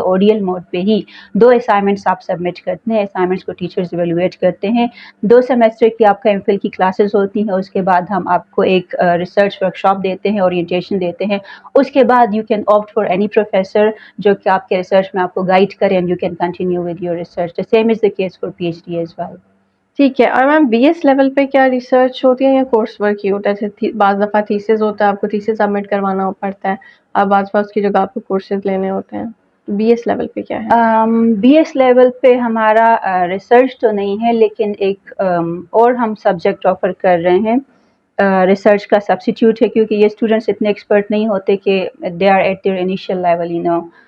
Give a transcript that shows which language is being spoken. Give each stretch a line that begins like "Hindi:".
Urdu: ODL mood پہ ہی 2 assignments آپ submit کرتے ہیں، اسائنمنٹس کو ٹیچرز ایویلویٹ کرتے ہیں. 2 سیمسٹر کی آپ کا MPhil کی کلاسز ہوتی ہیں. اس کے بعد ہم آپ کو ایک ریسرچ ورکشاپ دیتے ہیں، اورینٹیشن دیتے ہیں. اس کے بعد
English: you can opt for any professor
Urdu: جو کہ آپ کے ریسرچ میں آپ کو گائڈ کریں،
English: And you can continue with your research. The same is the case for PhD as well.
Urdu: ٹھیک ہے. اور میم BS لیول پہ کیا ریسرچ ہوتی ہے یا کورس ورک ہی ہوتا ہے؟ جیسے بعض دفعہ تھیسز ہوتا ہے، آپ کو تھیسز سبمٹ کروانا پڑتا ہے، اور بعض دفعہ اس کی جگہ آپ کو کورسز لینے ہوتے ہیں. BS لیول پہ کیا ہے؟ BS لیول پہ ہمارا ریسرچ تو نہیں ہے، لیکن ایک اور ہم سبجیکٹ آفر کر رہے ہیں ریسرچ کا سبسٹیوٹ ہے، کیونکہ یہ اسٹوڈنٹس اتنے ایکسپرٹ نہیں ہوتے کہ
English: They are at their initial level, you know.